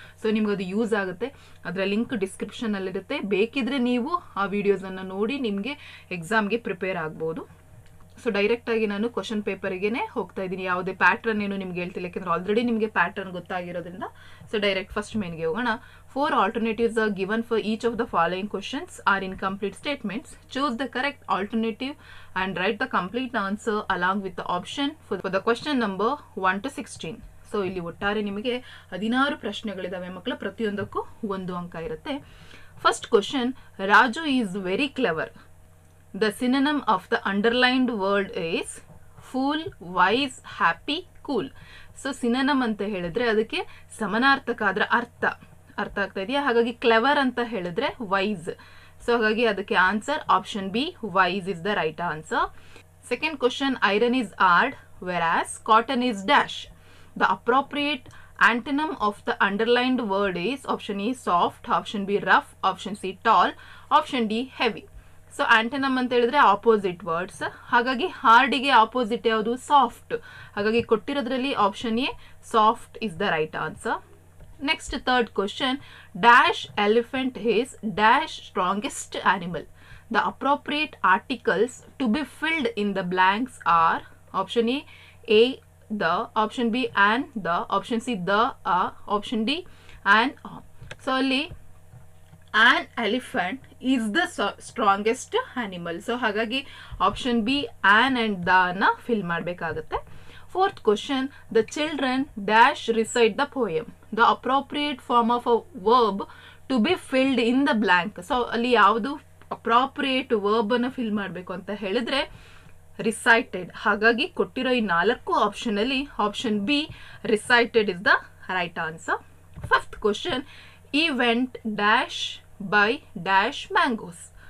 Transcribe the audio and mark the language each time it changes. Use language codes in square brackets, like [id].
[kn] So ನಿಮ್ಗೆ ಅದು use ಆಗುತ್ತೆ. ಅದರ ಲಿಂಕ್ ಡಿಸ್ಕ್ರಿಪ್ಷನಲ್ಲಿರುತ್ತೆ. ಬೇಕಿದ್ರೆ ನೀವು ಆ ವಿಡಿಯೋಸನ್ನು ನೋಡಿ ನಿಮಗೆ ಎಕ್ಸಾಮ್ಗೆ ಪ್ರಿಪೇರ್ ಆಗ್ಬೋದು. ಸೊ ಡೈರೆಕ್ಟಾಗಿ ನಾನು ಕ್ವಶನ್ ಪೇಪರ್ಗೆ ಹೋಗ್ತಾ ಇದ್ದೀನಿ. ಯಾವುದೇ ಪ್ಯಾಟ್ರನ್ ಏನು ನಿಮ್ಗೆ ಹೇಳ್ತಿಲ್ಲ, ಯಾಕೆಂದ್ರೆ ಆಲ್ರೆಡಿ ನಿಮಗೆ ಪ್ಯಾಟ್ರನ್ ಗೊತ್ತಾಗಿರೋದ್ರಿಂದ. ಸೊ ಡೈರೆಕ್ಟ್ ಫಸ್ಟ್ ಮೇನ್ಗೆ ಹೋಗೋಣ. [en] 4 alternatives are given for each of the following questions are incomplete statements. Choose the correct alternative and write the complete answer along with the option for the question number 1 to 16. [kn] So ಇಲ್ಲಿ ಒಟ್ಟಾರೆ ನಿಮಗೆ 16 ಪ್ರಶ್ನೆಗಳಿದಾವೆ ಮಕ್ಕಳ. ಪ್ರತಿಯೊಂದಕ್ಕೂ 1 ಅಂಕ ಇರುತ್ತೆ. [en] First question, Raju is very clever. The synonym of the underlined word is fool, wise, happy, cool. [kn] So synonym ಅಂತ ಹೇಳಿದ್ರೆ ಅದಕ್ಕೆ ಸಮಾನಾರ್ಥಕ, ಅದರ ಅರ್ಥ ಆಗ್ತಾ ಇದೆಯಾ? ಹಾಗಾಗಿ ಕ್ಲೆವರ್ ಅಂತ ಹೇಳಿದ್ರೆ ವೈಸ್. ಸೊ ಹಾಗಾಗಿ ಅದಕ್ಕೆ answer option B, [en] Wise is the right answer. Second question, iron is hard versus cotton is dash. The appropriate antonym of the underlined word is option A soft, option B rough, option C tall, option D heavy. [kn] So ಆಂಟನಮ್ ಅಂತ ಹೇಳಿದ್ರೆ opposite words. ಹಾಗಾಗಿ ಹಾರ್ಡಿಗೆ opposite ಯಾವುದು? Soft. ಹಾಗಾಗಿ ಕೊಟ್ಟಿರೋದ್ರಲ್ಲಿ [en] Option A soft is the right answer. Next third question, dash elephant is dash strongest animal. The appropriate articles to be filled in the blanks are option A the, option B and the, option C the, option D and so ಅಲ್ಲಿ an elephant is the strongest animal. [kn] So ಹಾಗಾಗಿ option B an and the ನ fill ಮಾಡಬೇಕಾಗುತ್ತೆ. [en] Fourth question, the children dash recite the poem. The appropriate form of a verb to be filled in the blank. [kn] So ಅಲ್ಲಿ ಯಾವುದು appropriate verb ಅನ್ನು fill ಮಾಡಬೇಕು ಅಂತ ಹೇಳಿದ್ರೆ recited. ಹಾಗಾಗಿ ಕೊಟ್ಟಿರೋ ಈ 4 ಆಪ್ಷನ್ ಅಲ್ಲಿ [en] Option B recited is the right answer. Fifth question, he went dash buy dash mangoes.